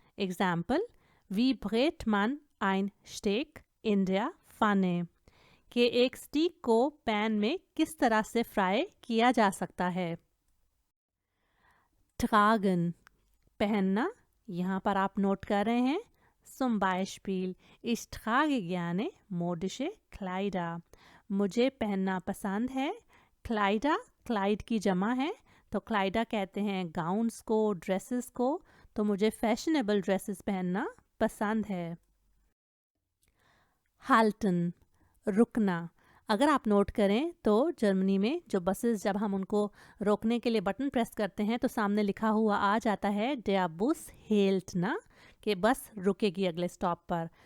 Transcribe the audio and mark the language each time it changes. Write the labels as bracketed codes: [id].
[hi] Example, [de] wie brät man ein Steak in der Pfanne, [hi] कि एक स्टीक को पैन में किस तरह से फ्राई किया जा सकता है। [de] tragen, पहनना। [hi] यहाँ पर आप नोट कर रहे हैं। [de] zum Beispiel, ich trage gerne modische Kleider, [hi] मुझे पहनना पसंद है। Kleider, क्लाइड की जमा है, तो क्लाइडा कहते हैं गाउन्स को, ड्रेसेस को। तो मुझे फैशनेबल ड्रेसेस पहनना पसंद है। halten, रुकना। अगर आप नोट करें तो जर्मनी में जो बसेस, जब हम उनको रोकने के लिए बटन प्रेस करते हैं तो सामने लिखा हुआ आ जाता है [de] der Bus hält [hi] ना, कि बस रुकेगी अगले स्टॉप पर।